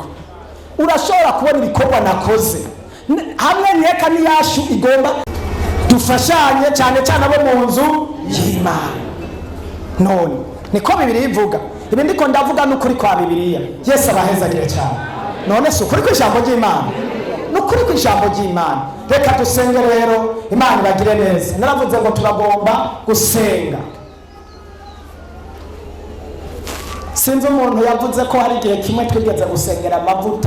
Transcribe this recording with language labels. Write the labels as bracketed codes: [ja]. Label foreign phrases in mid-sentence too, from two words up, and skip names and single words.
[rw] Urashobora kubona ibikorwa nakoze hamwe nyeka niyashu igomba dufashanye cyane cyane abo mu nzu y'Imana. None niko Bibiliya ivuga. Ibi ndiko ndavuga n'ukuri kwa Bibiliya. Yesu abahezagire cyane. None si ukuri kw'ijambo ry'Imana, n'ukuri kw'ijambo ry'Imana. Reka dusenge rero Imana ibagire neza. Naravuze ngo turagomba gusenga. Sinzi umuntu yavuze ko hari igihe kimwe twigeze gusengera amavuta.